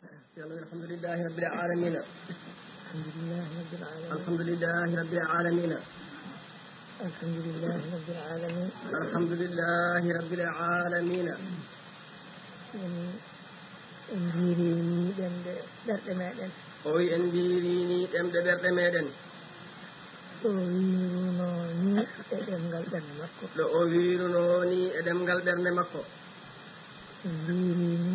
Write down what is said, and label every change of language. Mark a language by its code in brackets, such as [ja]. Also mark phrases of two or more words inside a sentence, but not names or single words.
[ar] الحمد لله رب العالمين. الحمد لله رب العالمين. الحمد لله رب العالمين. الحمد لله رب العالمين. [ff] en jiirini ɗemɗe ɓerɗe meɗen. O wi en jiirini ɗemɗe ɓerɗe meɗen. ɗo wiruno ni e ɗemgal ɓernde makko. ɗo o wiruno ni e ɗemgal ɓernde makko. en jiirini